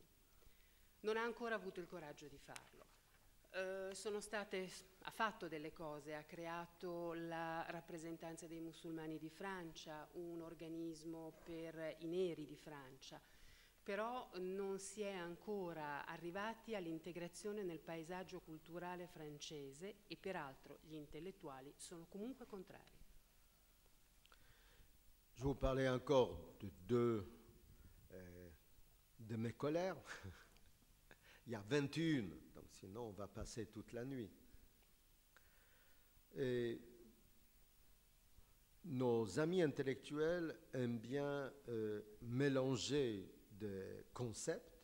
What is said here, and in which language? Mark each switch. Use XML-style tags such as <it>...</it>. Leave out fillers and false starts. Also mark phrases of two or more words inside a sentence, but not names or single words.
<it>Non ha ancora avuto il coraggio di farlo. Ha fatto delle cose, ha creato la rappresentanza dei musulmani di Francia, un organismo per i neri di Francia, però non si è ancora arrivati all'integrazione nel paesaggio culturale francese, e peraltro gli intellettuali sono comunque contrari.</it> <fr>Je vous parlais encore de deux de mes colères. Il y a 21, donc sinon on va passer toute la nuit. Et nos amis intellectuels aiment bien mélanger des concepts.</fr>